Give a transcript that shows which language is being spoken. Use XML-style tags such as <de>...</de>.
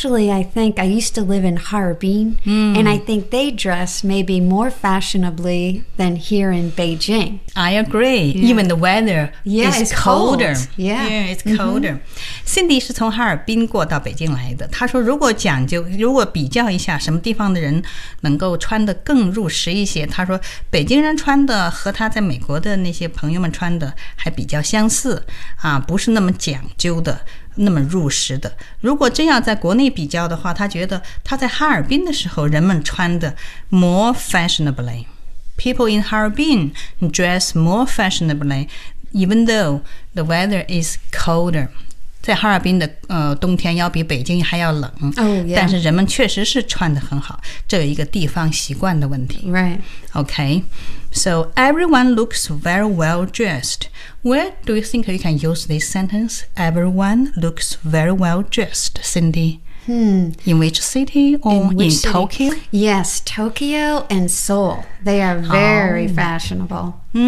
<en>I think I used to live in Harbin, and I think they dress maybe more fashionably than here in Beijing. I agree. Yeah. Even the weather is colder. Cold. Yeah, it's colder.</en> <zh>Cindy 是从哈尔滨过到北京来的。她说如果讲究，如果比较一下什么地方的人能够穿得更入时一些，她说北京人穿的和她在美国的那些朋友们穿的还比较相似，不是那么讲究的。那么入时的如果真要在国内比较的话他觉得他在哈尔滨的时候人们穿的</zh> <en>more fashionably People in Harbin dress more fashionably even though the weather is colder</en> <zh>在哈尔滨的冬天要比北京还要冷、</zh> <en>oh, yeah.</en> <zh>但是人们确实是穿得很好这有一个地方习惯的问题</zh> <en>Right OK So everyone looks very well dressedWhere do you think you can use this sentence? Everyone looks very well dressed, Cindy. In which city or in Tokyo? Yes, Tokyo and Seoul. They are very fashionable.</en>